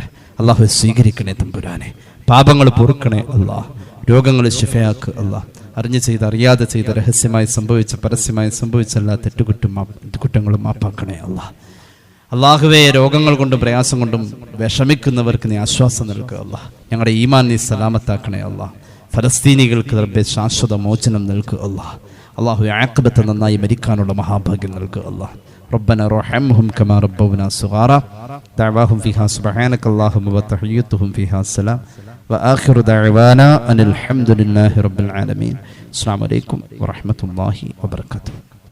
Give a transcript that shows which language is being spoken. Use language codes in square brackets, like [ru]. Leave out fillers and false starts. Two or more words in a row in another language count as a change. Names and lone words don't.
[ml] അള്ളാഹു സ്വീകരിക്കണേ തമ്പുരാനെ, പാപങ്ങൾ പൊറുക്കണേ അള്ളാഹ്, രോഗങ്ങൾ ശിഫയാക്ക് അള്ളാഹ്, അറിഞ്ഞു ചെയ്ത് അറിയാതെ ചെയ്ത് രഹസ്യമായി സംഭവിച്ച പരസ്യമായി സംഭവിച്ച എല്ലാ തെറ്റുകുറ്റങ്ങളും മാപ്പാക്കണേ അള്ളാഹ്. അള്ളാഹുവേ, രോഗങ്ങൾ കൊണ്ടും പ്രയാസം കൊണ്ടും വിഷമിക്കുന്നവർക്ക് നീ ആശ്വാസം നൽകുക അള്ളാഹ്. ഞങ്ങളുടെ ഈമാൻ നീ സലാമത്താക്കണേ അള്ളാഹ്. ഫലസ്തീനികൾക്ക് റബ്ബേ ശാശ്വത മോചനം നൽകുക അള്ളാഹ്. അള്ളാഹു ആഖിബത്ത് നന്നായി മരിക്കാനുള്ള മഹാഭാഗ്യം നൽകുക അള്ളാഹ്. [ar] ربنا ارحمهم كما ربونا صغارا دعواهم فيها سبحانك اللهم وتحيتهم فيها السلام وآخر دعوانا أن الحمد لله رب العالمين. السلام عليكم ورحمة الله وبركاته.